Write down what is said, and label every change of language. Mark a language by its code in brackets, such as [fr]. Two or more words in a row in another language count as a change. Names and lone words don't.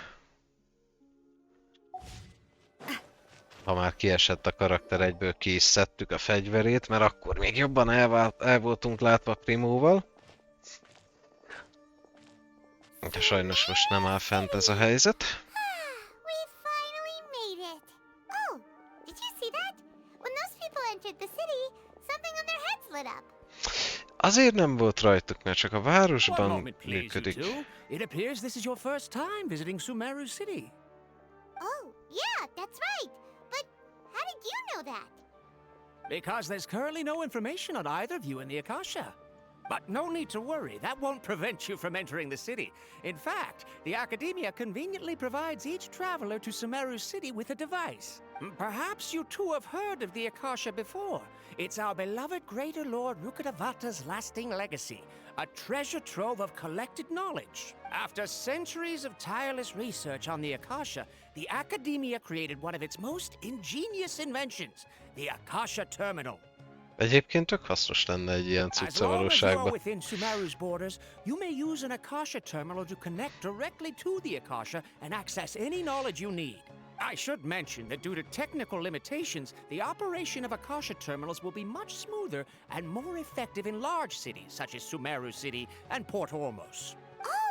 [hu] Ha már kiesett a karakter, egyből ki is szedtük a fegyverét, mert akkor még jobban el voltunk látva Primóval. De sajnos most nem áll fent ez a helyzet. [en] We finally made it. Oh, did you see that? When those people entered the city, something on their heads lit up. [hu] Azért nem volt rajtuk, mert csak a városban működik. [en] It appears this is your first time visiting Sumeru City. Oh, yeah, that's right. But how did you know that? Because there's currently no information on either of you in the Akasha. But no need to worry, that won't prevent you from entering the city. In fact, the Academia conveniently provides each traveler to Sumeru City with a device. Perhaps you too have heard of the Akasha before. It's our beloved Greater Lord Rukkhadevata's lasting legacy, a treasure trove of collected knowledge. After centuries of tireless research on the Akasha, the Academia created one of its most ingenious inventions, the Akasha Terminal. [hu] Egyébként tök hasznos lenne egy ilyen cucc a valóságban. [en] Within Sumeru's borders, you may use an Akasha terminal to connect directly to the Akasha and access any knowledge you need. I should mention that due to technical limitations, the operation of Akasha terminals will be much smoother and more effective in large cities such as Sumeru City and Port Ormos.